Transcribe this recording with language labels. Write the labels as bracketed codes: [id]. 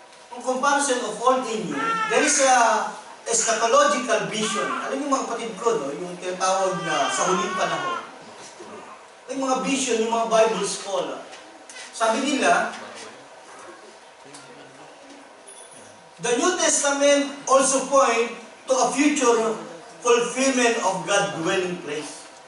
[en] Ang comparison of old and new, there is a eschatological vision. [tl] Alam niyo mga kapatid ko, no? Yung tinatawag na sa huling panahon. Yung mga vision, yung mga Bible scholar. Sabi nila, [en] the New Testament also point to a future fulfillment of God's dwelling place.